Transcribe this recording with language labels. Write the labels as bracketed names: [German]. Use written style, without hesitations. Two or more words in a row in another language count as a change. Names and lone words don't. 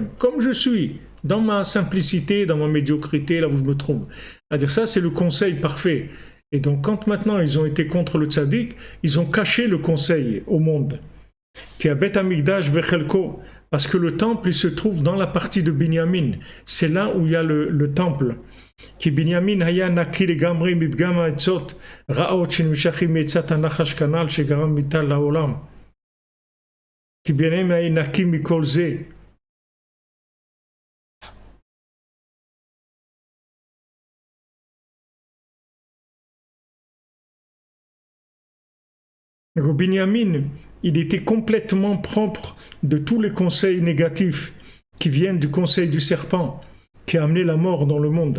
[French] Comme je suis, dans ma simplicité, dans ma médiocrité, là où je me trouve. C'est-à-dire ça, c'est le conseil parfait. Et donc quand maintenant ils ont été contre le tzaddik, ils ont caché le conseil au monde. Qui a [Hebrew] בית המקדש בחלקו, [French] parce que le temple il se trouve dans la partie de Binyamin. C'est là où il y a le temple. [Hebrew] כי בנימין היה נקי לגמרי מפגם העצות רעות שנמשכים מעצת הנחש כנ"ל שגרם מיתה לעולם. כי בנימין היה נקי מכל זה. [French] Donc Binyamin, il était complètement propre de tous les conseils négatifs qui viennent du conseil du serpent qui a amené la mort dans le monde.